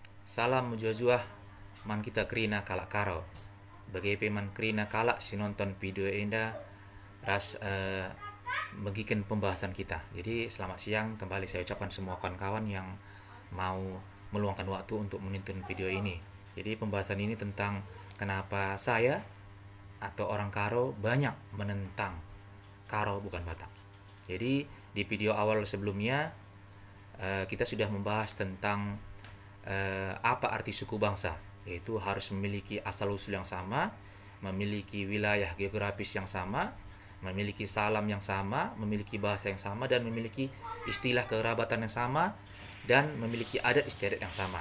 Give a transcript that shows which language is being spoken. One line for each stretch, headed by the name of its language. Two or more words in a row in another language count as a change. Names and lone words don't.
Batak Karo: Salam mujajuah man kita kerina kalak karo. Bagi man kerina kalak si nonton video enda ras
Indonesian: bagikan pembahasan kita. Jadi selamat siang kembali saya ucapkan semua kawan-kawan yang mau meluangkan waktu untuk menonton video ini. Jadi pembahasan ini tentang kenapa saya atau orang Karo banyak menentang Karo bukan Batak. Jadi di video awal sebelumnya kita sudah membahas tentang apa arti suku bangsa, yaitu harus memiliki asal-usul yang sama, memiliki wilayah geografis yang sama, memiliki salam yang sama, memiliki bahasa yang sama, dan memiliki istilah kerabatan yang sama, dan memiliki adat istiadat yang sama.